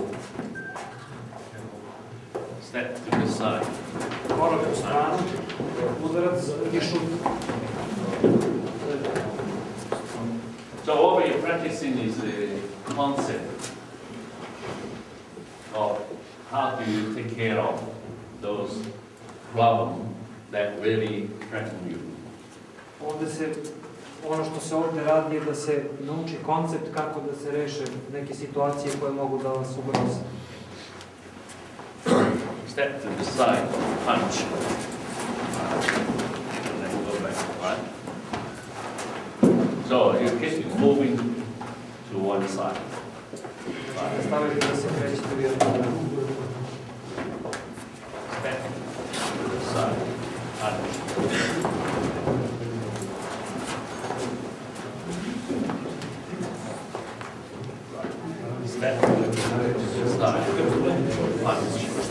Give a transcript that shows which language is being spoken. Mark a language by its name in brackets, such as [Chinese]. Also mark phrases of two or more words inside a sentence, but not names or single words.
[English] Step to the side. [Serbian] Korak u stranu, udarac i šut. [English] So what we're practicing is the concept of how do you take care of those problems that really threaten you. [Serbian] Ono što se ovdje radi je da se nauči koncept kako da se reše neke situacije koje mogu da vas ugroze. [English] Step to the side, punch. And then go back, right? So you keep moving to one side. [Serbian] Stavite da se krećete u jednu stranu. [English] Step to the side, punch. Step to the side, punch.